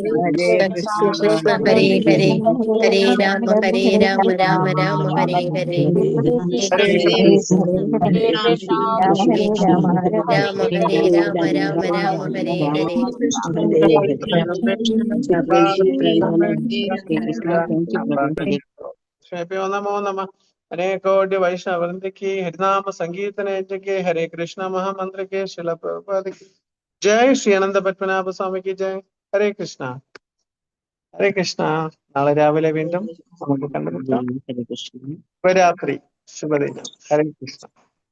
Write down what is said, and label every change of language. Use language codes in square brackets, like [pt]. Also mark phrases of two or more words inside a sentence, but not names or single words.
[sa] ഹരേ ഹരേ ഹരേ രാമ രാമ രാമ ഹരേ ഹരേ ഹരേ രാമ ഹരേ രാമ രാമ ഹരേ ഹരേ. നമോ നമ. [hi] हरे कोटि वैष्णव वृंद की हरिनाम संकीर्तन के हरे कृष्णा महामंत्र के शिल प्रभुपाद की जय. श्री अनंत पद्मनाभ स्वामी की जय. [sa] हरे कृष्णा हरे कृष्णा. [ml] നാളെ രാവിലെ വീണ്ടും നമുക്ക് കണ്ടുമുട്ടാം. ശുഭരാത്രി, ശുഭദിനം. ഹരേ കൃഷ്ണ.